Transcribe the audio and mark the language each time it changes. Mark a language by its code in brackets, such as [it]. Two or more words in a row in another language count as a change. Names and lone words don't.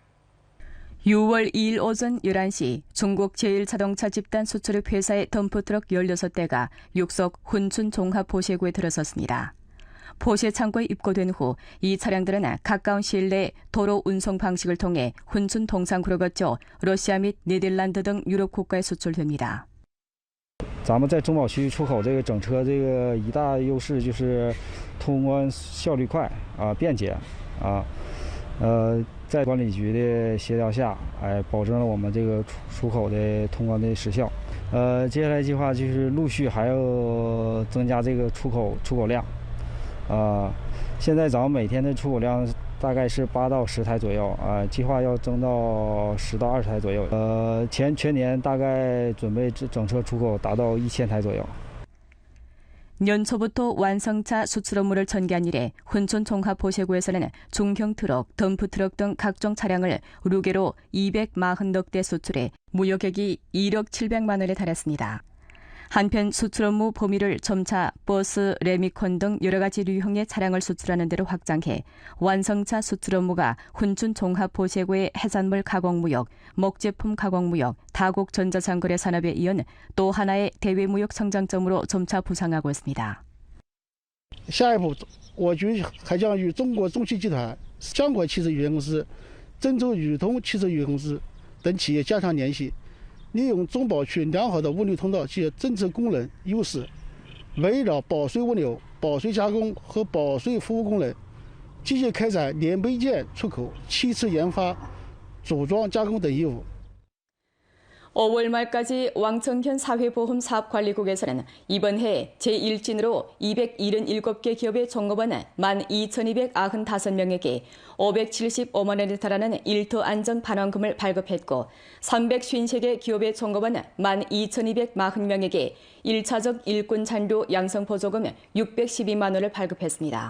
[ko] 6월 2일 오전 11시 중국 제1자동차 집단 수출입 회사의 덤프트럭 16대가 육석 훈춘 종합보세구에 들어섰습니다. 포세 창고에 입고된 후 이 차량들은 가까운 시일 내에 도로 운송 방식을 통해 훈춘 동상구를 거쳐 러시아 및 네덜란드 등 유럽 국가에 수출됩니다. [zh] 咱们在中保区出口这个整车这个一大优势就是通关效率快便捷在管理局的协调下保证了我们这个出口的通关的时效。接下来计划就是陆续还要增加这个出口量。现在咱们每天的出口量大概是8到10台左右计划要增到10到20台左右。全年大概准备整车出口达到1000台左右。 [ko] 연초부터 완성차 수출 업무를 전개한 이래 훈춘 종합보세구에서는 중형 트럭, 덤프트럭 등 각종 차량을 루게로 240여 대 수출해 무역액이 1억 700만 원에 달했습니다. 한편 수출 업무 범위를 점차 버스, 레미콘 등 여러 가지 류형의 차량을 수출하는 데로 확장해 완성차 수출 업무가 훈춘 종합보세구의 해산물 가공무역, 목제품 가공무역, 다국 전자상거래 산업에 이은 또 하나의 대외무역 성장점으로 점차 부상하고 있습니다. [zh] 下一步，我局还将与中国中汽集团、江国汽车有限公司、郑州宇通汽车有限公司等企业加强联系。利用中保区良好的物流通道及政策功能优势，围绕保税物流、保税加工和保税服务功能，积极开展零配件出口、汽车研发、组装加工等业务。 [ko] 5월 말까지 왕청현 사회보험사업관리국에서는 이번 해 제1진으로 277개 기업의 종업원 12,295명에게 575만 원에 달하는 일터 안전 반환금을 발급했고 353개 기업의 종업원 12,240명에게 1차적 일꾼 잔류 양성보조금 612만 원을 발급했습니다.